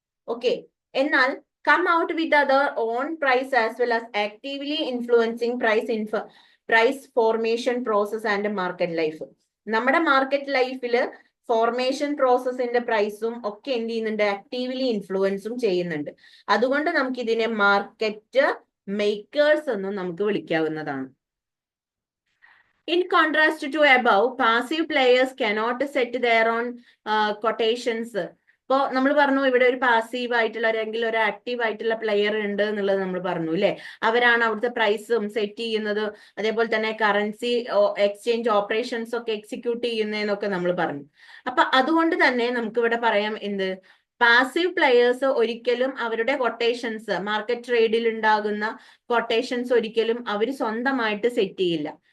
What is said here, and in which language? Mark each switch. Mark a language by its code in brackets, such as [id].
[en] okay, [ml] എന്നാൽ [en] Come out with other own price as well as actively influencing price formation process and market life. [ml] നമ്മുടെ market ലൈഫിൽ formation പ്രോസസ്സിന്റെ പ്രൈസും ഒക്കെ എന്ത് ചെയ്യുന്നുണ്ട്? ആക്റ്റീവ്ലി ഇൻഫ്ലുവൻസും ചെയ്യുന്നുണ്ട്. അതുകൊണ്ട് നമുക്ക് ഇതിനെ മാർക്കറ്റ് മേക്കേഴ്സ് എന്നും നമുക്ക് വിളിക്കാവുന്നതാണ്. [en] In contrast to above, passive players cannot set their own quotations. [ml] ഇപ്പോ നമ്മൾ പറഞ്ഞു ഇവിടെ ഒരു പാസീവ് ആയിട്ടുള്ള അല്ലെങ്കിൽ ഒരു ആക്റ്റീവ് ആയിട്ടുള്ള പ്ലെയർ ഉണ്ട് എന്നുള്ളത് നമ്മൾ പറഞ്ഞു അല്ലെ. അവരാണ് അവിടുത്തെ പ്രൈസും സെറ്റ് ചെയ്യുന്നത്, അതേപോലെ തന്നെ കറൻസി എക്സ്ചേഞ്ച് ഓപ്പറേഷൻസ് ഒക്കെ എക്സിക്യൂട്ട് ചെയ്യുന്നതെന്നൊക്കെ നമ്മൾ പറഞ്ഞു. അപ്പൊ അതുകൊണ്ട് തന്നെ നമുക്ക് ഇവിടെ പറയാം എന്ത്? പാസീവ് പ്ലെയേഴ്സ് ഒരിക്കലും അവരുടെ കൊട്ടേഷൻസ്, മാർക്കറ്റ് ട്രേഡിൽ ഉണ്ടാകുന്ന കൊട്ടേഷൻസ് ഒരിക്കലും അവർ സ്വന്തമായിട്ട് സെറ്റ് ചെയ്യില്ല.